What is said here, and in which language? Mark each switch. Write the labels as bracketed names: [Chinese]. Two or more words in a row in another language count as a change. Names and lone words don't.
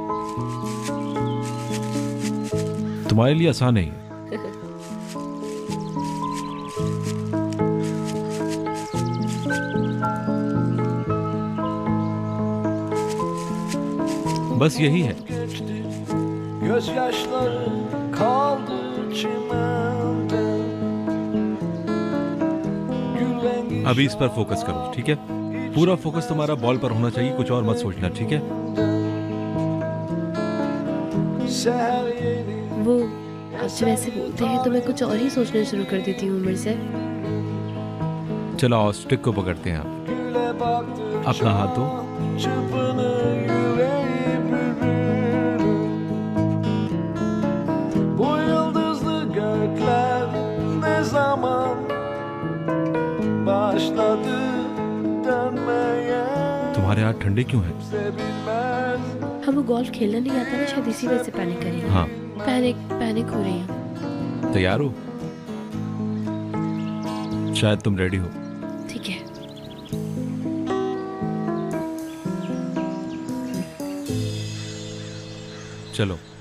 [Hindi] तुम्हारे लिए आसान नहीं है। बस यही है। [Turkish] Gözyaşları kaldı çimende. Gül rengi [Hindi] अभी इस पर फोकस करो, ठीक है? पूरा फोकस तुम्हारा बॉल पर होना चाहिए, कुछ और मत सोचना, ठीक है? [Turkish] seher yeni [Hindi] वो आप जब ऐसे बोलते हैं तो मैं कुछ और ही सोचना शुरू कर देती हूँ उमर सर। चलो आओ स्टिक को पकड़ते हैं आप। [Turkish] güle baktı [Hindi] अपना हाथ दो। [Turkish] çırpınır yüreği bürür. Bu yıldızlı gökler ne zaman başladı dönmeye [Hindi] तुम्हारे हाथ ठंडे क्यों हैं? [Turkish] kimse bilmez. [Hindi] हाँ वो गोल्फ खेलना नहीं आता ना, शायद इसी वजह से पैनिक कर रही हूँ। हाँ पैनिक हो रही हूँ। तैयार हो? शायद तुम रेडी हो। ठीक है। चलो।